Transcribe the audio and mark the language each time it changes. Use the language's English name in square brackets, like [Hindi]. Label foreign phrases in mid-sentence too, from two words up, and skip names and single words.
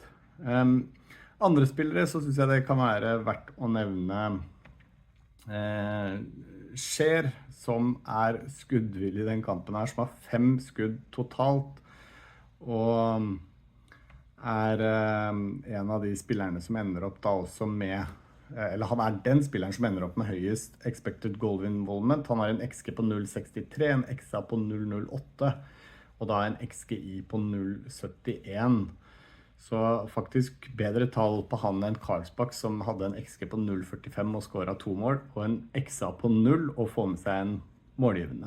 [Norwegian] Andre spillere så synes jeg det kan være verdt å nevne Skjer, som er skuddvillig i den kampen her, som har 5 skudd totalt, og er en av de spillerne som ender opp da også med, eller han er den spilleren som ender opp med høyest [English] expected goal involvement. [Norwegian] Han har en XG på 0,63, en XA på 0,08, og da en XGI på 0,71. Så faktisk bedre tall på han enn Karlsbakk, som hadde en XG på 0,45 og skåret 2 mål, og en XA på 0 og få med seg en målgivende.